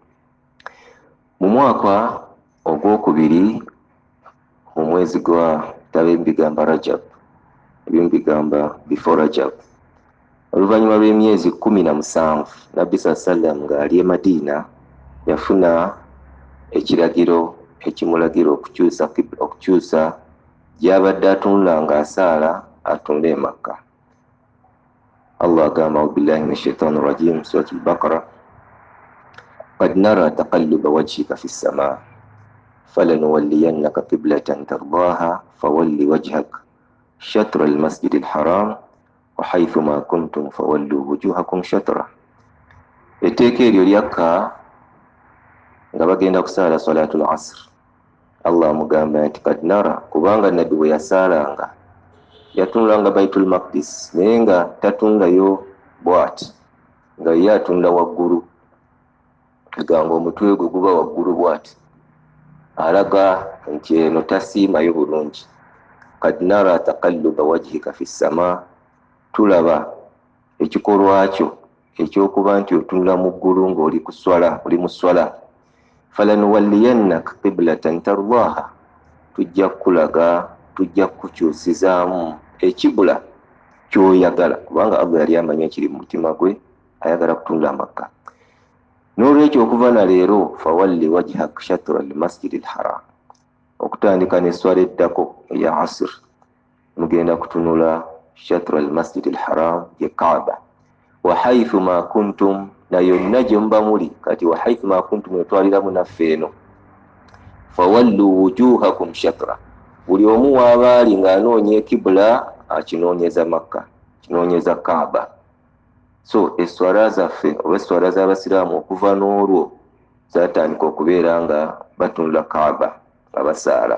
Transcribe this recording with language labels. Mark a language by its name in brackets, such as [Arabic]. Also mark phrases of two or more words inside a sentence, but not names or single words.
[Ganda] Mu mwaka ogwokubiri mu mwezi gwa bigamba Rajab, ebimu bigamba before Rajab, oluvannyuma lw'emyezi 17 Nabbi sallam ng'ali e Madiina yafuna ekiragiro ekimulagira okukyusa gy'abadde atunula ng'asaala atunula e Makka. [Arabic] Allah agamba بالله من الشيطان الرجيم سورة البقرة قد نرى تقلب وجهك في السماء فلنولينك قبلة ترضاها فول وجهك شطر المسجد الحرام وحيث ما كنتم فولوا وجوهكم شطر. [Ganda] Etteeka eryo lyakka nga bagenda kusaala [Arabic] صلاة العصر, [Ganda] Allah amugamba nti [Arabic] قد نرى, [Ganda] kubanga Nabbi bwe yasaalanga yatunulanga Baitul Maqdis, naye nga tatunulayo bw'ati, nga ye atunula waggulu. Egamba omutwe gwe guba waggulu bw'ati, alaga nti eno tasiimayo bulungi. [Arabic] قد نرى تقلب وجهك في السماء, [Ganda] tulaba ekikolwa kyo ekyokuba nti otunula mu ggulu ng'oli mu swala. [Arabic] فلنولينك قبلة ترضاها, [Ganda] tujja kukulaga, tujja kukyusizaamu ekibula ky'oyagala, kubanga Allah yali amanyi ekiri mu mutima gwe, ayagala kutunula Makka. N'olwekyo okuva na leero [Arabic] فول وجهك شطر المسجد الحرام, [Ganda] okutandika n'esswala eddako eya asr mugenda kutunula [Arabic] شطر المسجد الحرام [Ganda] ye Kaaba. [Arabic] وحيث ما كنتم, [Ganda] na yonna gye muba muli kati, [Arabic] وحيث ما كنتم [Ganda] etwaliramu naffe eno, [Arabic] فولوا وجوهكم شطر, [Ganda] buli omu waabaali ng'anoonya ekibula akinoonyeza Makka, kinoonyeza Kaaba. So esswala zaffe oba esswala z'abasiraamu okuva n'olwo zaatandika okubeera nga batunula Kaaba nga basaala.